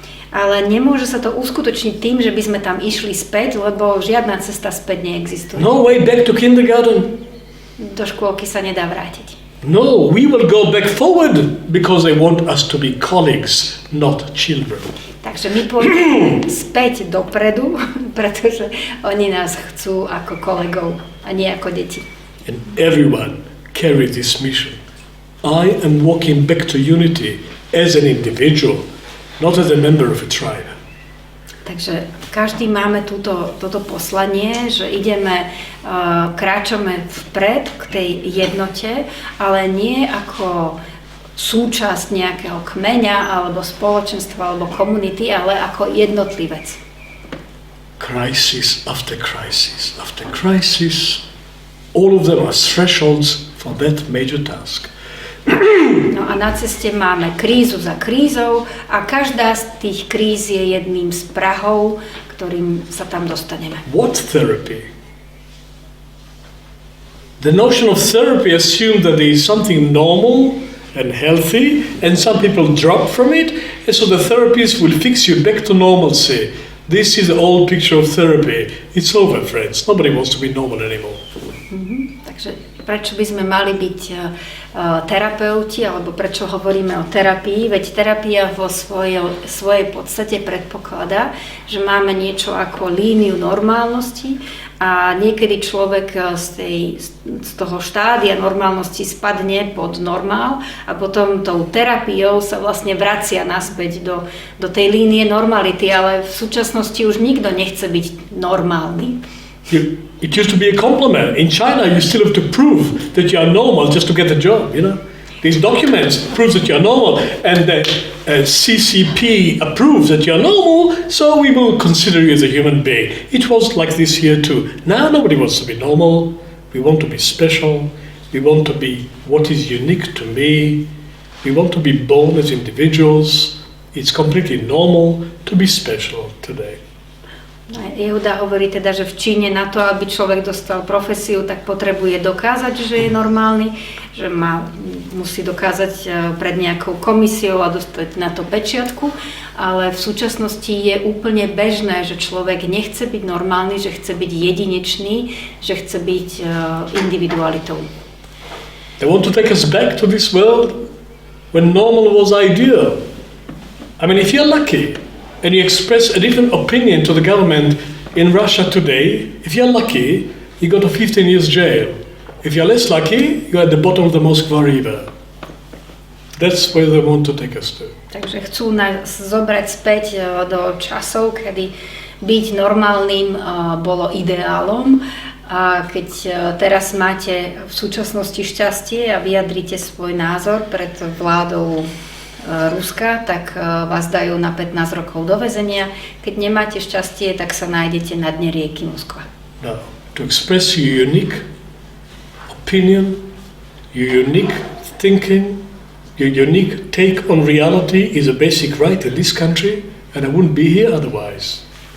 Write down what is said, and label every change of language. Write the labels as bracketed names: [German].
[Slovak] Ale nemôže sa to uskutočniť tým, že by sme tam išli späť, lebo žiadna cesta späť neexistuje. [English] No way back to kindergarten. [Slovak] Do škôlky sa nedá vrátiť. [English] No, we will go back forward because they want us to be colleagues, not children. [Slovak] Takže my pôjdeme späť dopredu, pretože oni nás chcú ako kolegov a nie ako deti. [English] And everyone carries this mission. I am walking back to unity as an individual, not as a member of a tribe. [Slovak] Takže každý máme toto poslanie, že kráčame vpred k tej jednote, ale nie ako súčasť nejakého kmeňa, alebo spoločenstva, alebo komunity, ale ako jednotlivec. [English] Crisis after crisis after crisis, all of them are thresholds for that major task. [Slovak] No a na ceste máme krízu za krízou a každá z tých kríz je jedným z prahov, ktorým sa tam dostaneme. [English] What therapy? The notion of therapy assumed that there is something normal and healthy, and some people drop from it, and so the therapist will fix you back to normalcy. This is the old picture of therapy. It's over, friends. Nobody wants to be normal anymore. [Slovak] Takže prečo by sme mali byť terapeuti, alebo prečo hovoríme o terapii? Veď terapia vo svojej podstate predpokladá, že máme niečo ako líniu normálnosti a niekedy človek z toho štádia normálnosti spadne pod normál a potom tou terapiou sa vlastne vracia naspäť do tej línie normality, ale v súčasnosti už nikto nechce byť normálny. [English] It used to be a compliment. In China, you still have to prove that you are normal just to get a job, you know. These documents prove that you are normal, and the CCP approves that you are normal, so we will consider you as a human being. It was like this here too. Now nobody wants to be normal. We want to be special. We want to be what is unique to me. We want to be born as individuals. It's completely normal to be special today. [Slovak] Jehuda hovorí teda, že v Číne na to, aby človek dostal profesiu, tak potrebuje dokázať, že je normálny, že musí dokázať pred nejakou komisiou a dostať na to pečiatku, ale v súčasnosti je úplne bežné, že človek nechce byť normálny, že chce byť jedinečný, že chce byť individualitou. [English] They want to take us back to this world when normal was ideal. I mean, if you're lucky, and you express a different opinion to the government in Russia today, if you're lucky, you go to 15 years jail. If you're less lucky, you're at the bottom of the Moskva River. That's where they want to take us to. [Slovak] Takže chcú nás zobrať späť do časov, kedy byť normálnym bolo ideálom. A keď teraz máte v súčasnosti šťastie a vyjadrite svoj názor pred vládou Ruska, tak vás dajú na 15 rokov do väzenia. Keď nemáte šťastie, tak sa nájdete na dne rieky Moskva. [English] No, to express your unique opinion, your unique thinking, your unique take on reality is a basic right in this country, and I wouldn't be here otherwise.